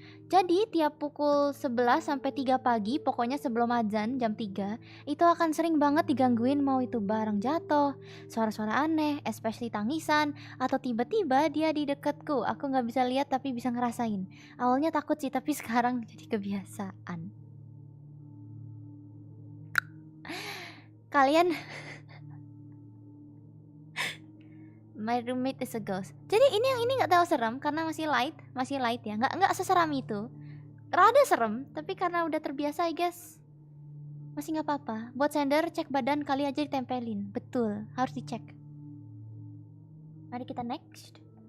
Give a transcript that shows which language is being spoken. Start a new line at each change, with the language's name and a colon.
Indonesian: Jadi tiap pukul 11 sampai 3 pagi, pokoknya sebelum azan jam 3, itu akan sering banget digangguin, mau itu barang jatuh, suara-suara aneh, especially tangisan, atau tiba-tiba dia di deketku. Aku nggak bisa lihat tapi bisa ngerasain. Awalnya takut sih, tapi sekarang jadi kebiasaan. Kalian
English: My roommate is a ghost.
Indonesian: Jadi ini nggak terlalu serem karena masih light ya. Nggak seseram itu. Rada serem, tapi karena udah terbiasa,
English: I guess
Indonesian: masih nggak apa-apa. Buat sender, cek badan kali aja ditempelin. Betul, harus dicek. Mari kita next.